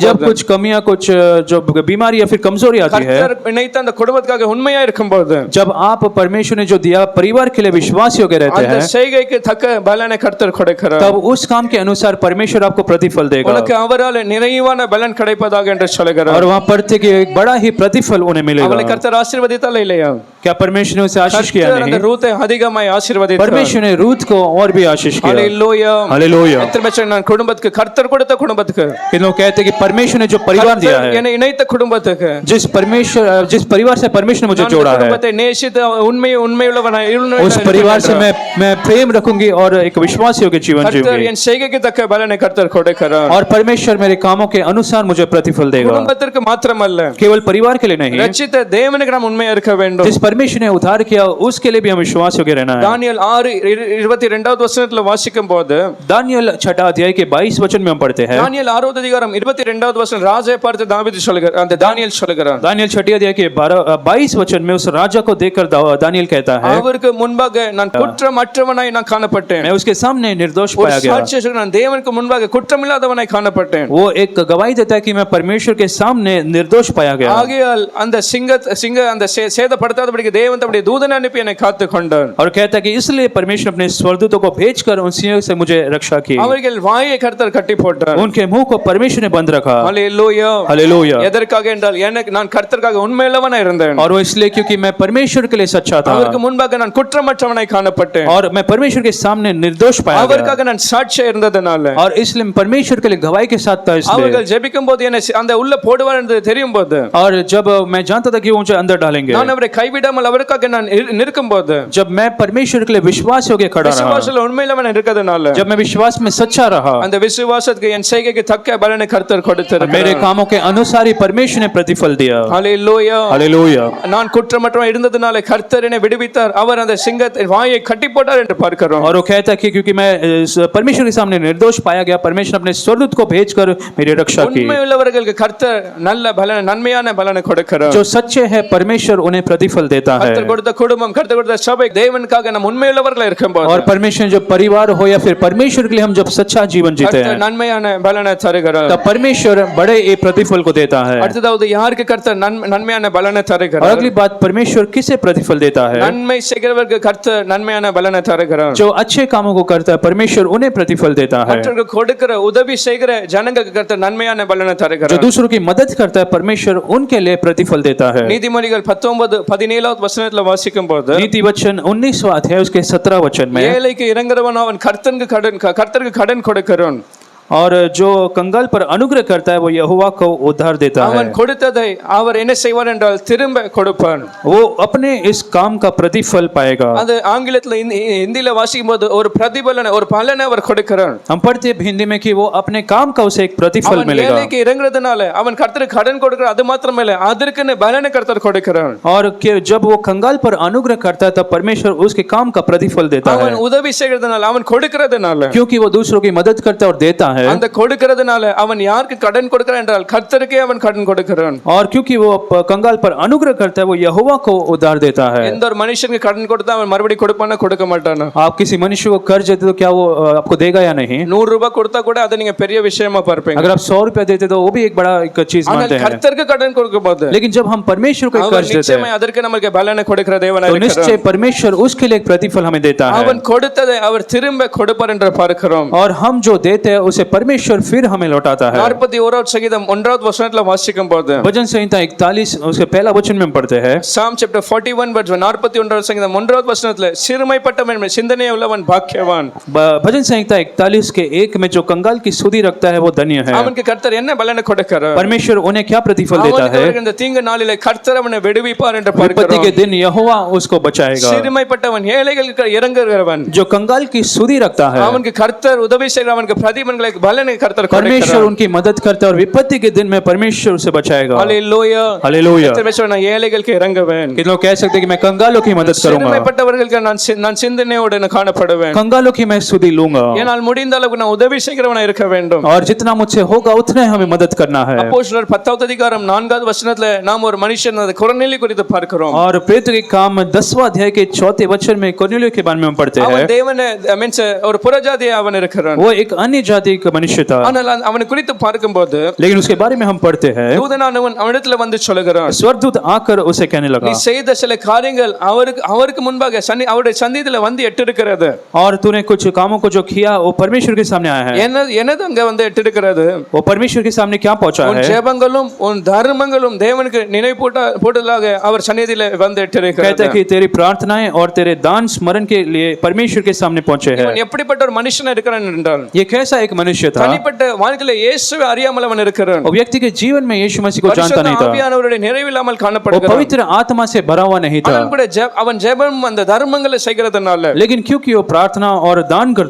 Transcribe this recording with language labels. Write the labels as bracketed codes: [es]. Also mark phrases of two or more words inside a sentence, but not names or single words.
[hi] जब कुछ कमियां कुछ जो बीमारी या फिर कमजोरी आती है, [ta] கர்த்தர் இணைத்த அந்த குடும்பத்துக்காக உண்மையா இருக்கும்போது [hi] जब आप परमेश्वर ने जो दिया परिवार के लिए विश्वास योग्य रहते [ta] அந்த [hi] हैं, [ta] செய்கைக்கு தக்க பலனை கர்த்தர் கொடுக்கிறார். [hi] तब उस काम के अनुसार परमेश्वर आपको प्रतिफल देगा. [ta] உனக்கு அவரால் நிறைவான பலன் கிடைப்பதாக என்று சொல்கிறார். [hi] और वहां पढ़ते कि एक बड़ा ही प्रतिफल उन्हें [ta] அவளை [hi] मिलेगा. [ta] கர்த்தர் ஆசீர்வதித்தால இல்லையா? [hi] क्या परमेश्वर ने उसे आशीष किया? [ta] கர்த்தர் அந்த [hi] नहीं. [ta] ரூத்தை அதிகமாய் ஆசீர்வதித்தார். [hi] परमेश्वर ने रूत को और भी आशीष किया. [ta] ஹல்லேலூயா. [hi] हालेलुया. [ta] எத்தனை பேர் நான் குடும்பத்துக்கு கர்த்தர் கொடுத்த குடும்பத்துக்கு [hi] कि लोग कहते हैं कि परमेश्वर ने जो परिवार दिया [ta] கர்த்தர் [hi] है, [ta] என்னை இணைத்த குடும்பத்துக்கு [hi] जिस परिवार से परमेश्वर ने मुझे [ta] நான் [hi] जोड़ा है, [ta] குடும்பத்தை நேசித்து உண்மையுள்ளவனாய் [hi] उस परिवार से मैं प्रेम रखूंगी और एक विश्वास योग्य जीवन [ta] கர்த்தர் [hi] जीऊंगी. [ta] என் செய்கைக்கு தக்க பலனை கர்த்தர் கொடுக்கிறார். [hi] और परमेश्वर मेरे कामों के अनुसार मुझे प्रतिफल देगा. [ta] குடும்பத்திற்கு மாத்திரமல்ல, [hi] केवल परिवार के लिए नहीं, [ta] ரட்சித்த தேவனுக்கு நாம் உண்மையா இருக்க வேண்டும். [hi] जिस परमेश्वर ने उद्धार किया उसके लिए भी हम विश्वास योग्य रहना है. [ta] தானியேல் 6:22 வசனத்துல வாசிக்கும் போது [hi] दानियल 6 अध्याय के 22 वचन में हम पढ़ते हैं. [ta] தானியேல் 6வது அதிகாரம் 22வது வசனம் ராஜாவை பார்த்து தாவீது சொல்கிறார், அந்த தானியேல் சொல்கிறான், [hi] दानियल 6 अध्याय के 22 वचन में उस राजा को देखकर दानियल कहता है, [ta] அவருக்கு முன்பாக நான் குற்றமற்றவனாய் நான் காணப்பட்டேன். [hi] मैं उसके सामने निर्दोष [ta] ஒரு [hi] पाया गया. [ta] சாட்சியை சொல்கிறான், நான் தேவனுக்கு முன்பாக குற்றமில்லாதவனாய் காணப்பட்டேன். [hi] वो एक गवाही देता है कि मैं परमेश्वर के सामने निर्दोष पाया गया. [ta] ஆகையால் அந்த சிங்க அந்த சேதப்படுத்தாதபடிக்கு தேவன் தம்முடைய தூதனை அனுப்பி என்னை காத்து கொண்டார். [hi] और कहता है कि इसलिए परमेश्वर अपने स्वर्गदूतों को भेजकर उन सिंहों से मुझे रक्षा की. [ta] அவர்கள் வாயை கர்த்தர் கட்டி போட்டார். [hi] उनके मुंह को परमेश्वर ने बंद रखा. [ta] ஹல்லேலூயா. [hi] हालेलुया. [ta] எதற்காக என்றால் எனக்கு நான் கர்த்தருக்காக உண்மையுள்ளவனாய் இருந்தேன். [hi] और वो इसलिए क्योंकि मैं परमेश्वर के लिए सच्चा था [ta] அவருக்கு முன்பாக நான் குற்றமற்றவனாய் காணப்பட்டேன். [hi] और मैं परमेश्वर के सामने निर्दोष पाया गया. [ta] அவருக்காக நான் சாட்சியா இருந்ததனால [hi] और इसलिए परमेश्वर के लिए गवाही के साथ था. इसलिए [ta] அவர்கள் ஜெபிக்கும்போது என்னை அந்த உள்ள போடுவார் என்று தெரியும்போது, [hi] और जब मैं जानता था कि वो मुझे अंदर डालेंगे, [ta] நான் அவரை கைவிடாமல் அவருக்காக நான் நிற்கும்போது, [hi] जब मैं परमेश्वर के लिए विश्वास योग्य खड़ा रहा, [ta] விசுவாசத்தில் உண்மையிலவன் இருக்கிறதுனால, [hi] जब मैं विश्वास में सच्चा रहा, [ta] அந்த விசுவாசத்துக்கு என் செய்கைக்கு தக்க பலனை கர்த்தர் கொடுத்திருக்கிறார். [hi] मेरे कामों के अनुसार ही परमेश्वर ने प्रतिफल दिया. [ta] ஹல்லேலூயா. [hi] हालेलुया. [ta] நான் குற்றமற்றவன் இருந்ததனால கர்த்தர் என்னை விடுவித்தார், அவர் அந்த சிங்கத்தின் வாயை கட்டி போட்டார் என்று பார்க்கிறோம். [hi] और वो कहता है कि क्योंकि मैं परमेश्वर के सामने निर्दोष पाया गया, परमेश्वर अपने स्वर्गदूत को भेजकर मेरी रक्षा की. [ta] உண்மையுள்ளவர்களுக்கு கர்த்தர் நல்ல பலனை நன்மையான பலனை கொடுக்கிறார். [hi] जो सच्चे हैं परमेश्वर उन्हें प्रतिफल देता है. [ta] கர்த்தர் கொடுத்த குடும்பம், கர்த்தர் கொடுத்த சபை, தேவனுக்காக நாம் உண்மையுள்ளவர்களா இருக்கும்போது, [hi] और परमेश्वर जो परिवार हो या फिर परमेश्वर के लिए हम जब सच्चा जीवन जीते हैं, [ta] கர்த்தர் நன்மையான பலனை தருகிறார். [hi] तब परमेश्वर बड़े ये प्रतिफल को देता है. [ta] அடுத்ததாவது யாருக்கு கர்த்தர் நன்மையான பலனை [hi] और [ta] தருகிறார்? [hi] अगली बात, परमेश्वर किसे प्रतिफल देता है? [ta] நன்மை செய்கிறவர்களுக்கு கர்த்தர் நன்மையான பலனை தருகிறார். [hi] जो अच्छे कामों को करता है परमेश्वर उन्हें प्रतिफल देता है. [ta] மற்றவர்கள் மற்றவர்கள் கொடுக்கிற உதவி செய்கிற ஜனங்களுக்கு கர்த்தர் நன்மையான பலனை [hi] जो [ta] தருகிறார். [hi] दूसरों की मदद करता है परमेश्वर उनके लिए प्रतिफल देता है। [ta] நீதிமொழிகள் 19:17 வசனத்துல வாசிக்கும் போது [hi] नीति वचन 19वां अध्याय उसके 17 वचन में, [ta] ஏழைக்கு இறங்குறவன் அவன் கர்த்தருக்கு கடன் கொடுக்கிறவன். [hi] और जो कंगाल पर अनुग्रह करता है वो यहोवा को उद्धार देता है। [ta] அவன் கொடுத்ததை அவர் என்ன செய்வார் என்றால் திரும்ப கொடுப்பார். [hi] वो अपने इस काम का प्रतिफल पाएगा। [ta] அது ஆங்கிலத்துல ஹிந்தில வாசிக்கும் போது ஒரு பிரதிபலனை ஒரு பலனை அவர் கொடுக்கிறார். [hi] हम पढ़ते हैं हिंदी में कि वो अपने काम का उसे एक प्रतिफल [ta] அவன் [hi] मिलेगा। [ta] ஏழைக்கு இறங்குறதுனால அவன் கர்த்தருக்கு கடன் கொடுக்கிறார். அது மாத்திரமல்ல அதற்குன்னு பலனை கர்த்தர் கொடுக்கிறார். [hi] और जब वो कंगाल पर अनुग्रह करता है तब परमेश्वर उसके काम का प्रतिफल देता है, [ta] அவன் உதவி செய்கிறதுனால அவன் கொடுக்கிறதுனால [hi] क्योंकि वो दूसरों की मदद करता है और देता है। [ta] அந்த கொடுக்கிறதுனால அவன் யாருக்கு கடன் கொடுக்கிறான் என்றால் கர்த்தருக்கே அவன் கடன் கொடுக்கிறான். [hi] और क्योंकि वो कंगाल पर अनुग्रह करता है वो यहोवा को उद्धार देता है। [ta] எந்த ஒரு மனுஷனுக்கு கடன் கொடுத்தா அவன் மறுபடியும் கொடுப்பானா கொடுக்க மாட்டானா? [hi] आप किसी मनुष्य को कर्ज देते तो क्या वो आपको देगा या नहीं? [ta] 100 ரூபாய் கொடுத்தா கூட அதை நீங்க பெரிய விஷயமா பார்ப்பீங்க. [hi] अगर आप 100 रुपया देते तो वो भी एक बड़ा एक चीज [ta] ஆனால் [hi] मानते हैं। [ta] கர்த்தருக்கு கடன் கொடுக்கும்போது [hi] लेकिन जब हम परमेश्वर को एक [ta] அவர் [hi] कर्ज देते [ta] நிச்சயமா [hi] हैं [ta] அதற்கு நமக்கு பலனை கொடுக்கிற தேவனாய் [hi] तो [ta] இருக்கிறார். [hi] निश्चय परमेश्वर उसके लिए एक प्रतिफल हमें देता है। [ta] அவன் கொடுத்ததை அவர் திரும்ப கொடுப்பார் என்று பார்க்கிறோம். [hi] और हम जो देते हैं उसे परमेश्वर फिर हमें लौटाता है। [ta] 41வது சங்கீதம் 1வது வசனத்துல வாசிக்கும் போது [hi] भजन संहिता 41 उसके पहला वचन में हम पढ़ते हैं। [en] Psalm chapter 41 verse [ta] 41வது சங்கீதம் 1வது வசனத்துல சிறுமைப்பட்டவன் சிந்தனை உள்ளவன் பாக்கியவான். [hi] भजन संहिता 41 के 1 में जो कंगाल की सुधि रखता है वो धन्य है। [ta] அவனுக்கு கர்த்தர் என்ன பலனை கொடுக்கிறார்? [hi] परमेश्वर उन्हें क्या प्रतिफल देता [ta] அவனுக்கு [hi] है? [ta] வருகிற இந்த தீங்கு நாளிலே கர்த்தர் அவனை விடுவிப்பார் என்று [hi] विपत्ति [ta] பார்க்கிறோம். [hi] के दिन यहोवा उसको बचाएगा। [ta] சிறுமைப்பட்டவன் ஏழைகளுக்கு இறங்குகிறவன் [hi] जो कंगाल की सुधि रखता है [ta] அவனுக்கு கர்த்தர் உதவி செய்கிற அவனுக்கு பிரதிபலனை பலனை கர்த்தர் [hi] परमेश्वर [ta] கொடுக்கிறார். [hi] उनकी मदद करता है और विपत्ति के दिन में परमेश्वर उसे बचाएगा। [ta] ஹalleluya. [hi] हालेलुया। [ta] கர்த்தர் பேசுவார், நான் ஏழைகளுக்கு இறங்குவேன். [hi] कितने लोग कह सकते हैं कि मैं कंगालों की मदद करूंगा, [ta] சிறுமைப்பட்டவர்களுக்கு நான் சிந்தனையோடு நான் காணப்படுவேன். [hi] कंगालों की मैं सुधि लूंगा, [ta] ஏனால் முடிந்த அளவுக்கு நான் உதவி செய்கிறவனா இருக்க வேண்டும். [hi] और जितना मुझसे होगा उतने हमें मदद करना है। [ta] அப்போஸ்தலர் 10வது அதிகாரம் 4வது வசனத்துல நாம் ஒரு மனுஷன் கொர்நேலி குறித்து பார்க்கிறோம். [hi] और प्रेरित के काम 10वां अध्याय के 4थे वचन में कुरनेलियुस के बारे में हम पढ़ते हैं। [ta] அவன் தேவனை மீன்ஸ் ஒரு புறஜாதியா அவன் இருக்கிறான். [hi] वो एक अन्य जाति का मनुष्य था, [ta] ஆனால் அவனை குறித்து பார்க்கும்போது [hi] लेकिन उसके बारे में हम पढ़ते हैं [ta] தூதனானவன் அவனிடத்துல வந்து சொல்லுகிறான், [hi] स्वर्गदूत आकर उसे कहने लगा, [ta] நீ செய்த சில காரியங்கள் அவருக்கு முன்பாக அவருடைய சந்நிதியில வந்து எட்டிருக்கிறது. [hi] और तूने कुछ कामों को जो किया वो परमेश्वर के सामने आया है। [ta] என்னது அங்க வந்து எட்டிருக்கிறது? [hi] वो परमेश्वर के सामने क्या पहुंचा [ta] உன் [hi] है? [ta] ஜெபங்களும் உன் தர்மங்களும் தேவனுக்கு நினைவு போட்டதாக அவர் சந்நிதியில வந்து [hi] कहता है [ta] எட்டிருக்கிறது. [hi] कि तेरी प्रार्थनाएं और तेरे दान स्मरण के लिए परमेश्वर के सामने पहुंचे हैं। [ta] இவன் எப்படிப்பட்ட ஒரு மனுஷனா இருக்கிறான் என்றால் [hi] ये कैसा एक मनुष्य था? [ta] தனிப்பட்ட வாழ்க்கையில இயேசுவை அறியாமல் அவன் இருக்கிறான். [hi] वो व्यक्ति के जीवन में यीशु मसीह को जानता नहीं था, [ta] ஆவியானவருடைய நிறைவில்லாமல் [hi] वो [ta] காணப்படுகிறான். [hi] पवित्र आत्मा से भरा हुआ नहीं था, [ta] அவன் கூட அவன் ஜெபம் அந்த தர்மங்களை செய்கிறதுனால [hi] लेकिन क्योंकि वो प्रार्थना और दान करता